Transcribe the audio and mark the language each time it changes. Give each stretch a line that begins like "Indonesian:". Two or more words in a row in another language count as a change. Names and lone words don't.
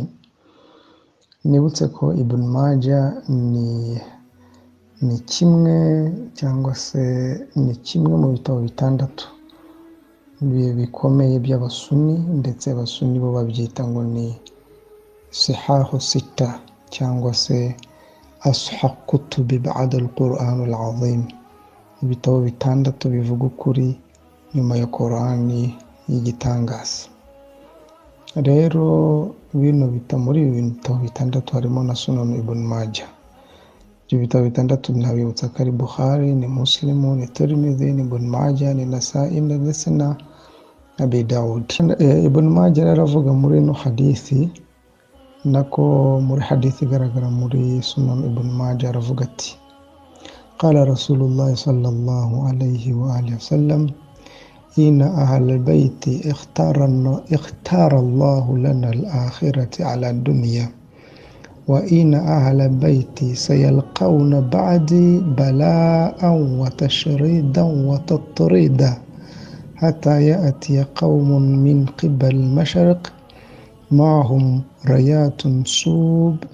Kinyarwanda: Nibutse ko Ibn Majah ni kimwe cyangwa se ni kimwe mu bitabo bitandatu bikomeye by'abasuni, ndetse abasuni bo babyita ngo ni
Arabic: صحاح ستة
Kinyarwanda: cyangwa se
Arabic: أصح الكتب بعد القرآن العظيم,
Kinyarwanda: ibitabo bitandatu bivuga ukuri nyuma ya Qur'ani y'igitangaza. Rero muri ibi bitabo bitandatu harimo na Sunan Ibn Majah. Ibyo bitabo bitandatu nabibutsa ko ari Bukhari, ni Muslim, ni Tirmidhi, ni Ibn Majah, ni Nasa'i ndetse na Abi Dawud. Ibn Majah aravuga muri ino hadithi, nako muri hadithi igaragara muri Sunan Ibn Majah, aravuga ati:
Arabic: قال رسول الله صلى الله عليه وآله وسلم: إن أهل البيت اختار الله لنا الآخرة على الدنيا، وإن أهل البيت سيلقون بعدي بلاء وتشريدا وتطريدا، حتى يأتي قوم من قبل المشرق معهم رايات سوب